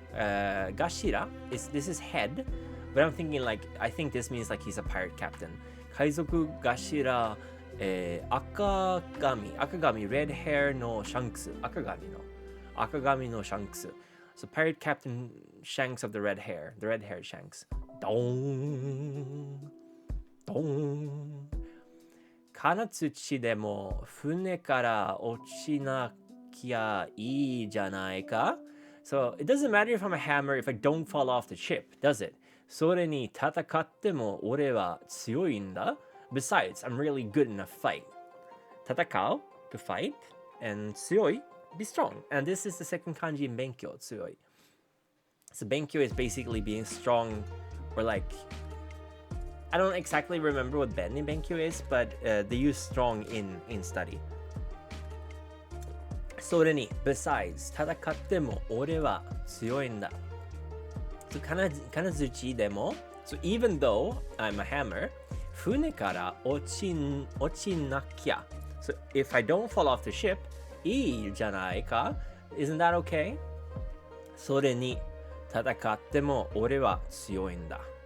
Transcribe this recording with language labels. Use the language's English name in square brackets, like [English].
[English] Gashira this is head, but I'm thinking I think this means like he's a pirate captain. [Japanese] 海賊頭 [English] 赤髪 red hair no Shanks 赤髪の Shanks. So Pirate Captain Shanks of the red haired Shanks. Dong. Dong. [Japanese] 金槌でも船から落ちなきゃいいじゃないか? [English] So it doesn't matter if I'm a hammer if I don't fall off the ship, does it? [Japanese] それに戦っても俺は強いんだ. [English] Besides, I'm really good in a fight. 戦う to fight and 強い be strong. And this is the second kanji in Benkyo, 強い. So Benkyo is basically being strong or like I don't exactly remember what Ben in Benkyo is, but they use strong in study. [Japanese] それに besides 戦っても俺は強いんだ. [English] So [Japanese] 金槌でも [English] so even though I'm a hammer [Japanese] 船から落ちなきゃ [English] so if I don't fall off the ship [Japanese] いいじゃないか [English] isn't that okay? [Japanese] それに戦っても俺は強いんだ.